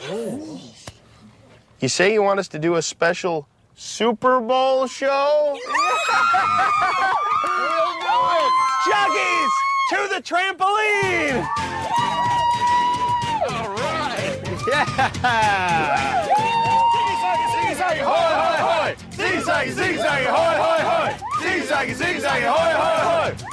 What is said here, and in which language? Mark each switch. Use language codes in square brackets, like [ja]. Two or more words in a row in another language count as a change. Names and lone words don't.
[en] You say you want us to do a special Super Bowl show? We'll do it. Juggies to the trampoline. All right. Yeah. Ziggy-zaggy, hoy, hoy, hoy. Ziggy-zaggy, ziggy-zaggy, hoy, hoy, hoy. Ziggy-zaggy, ziggy-zaggy, hoy, hoy, hoy.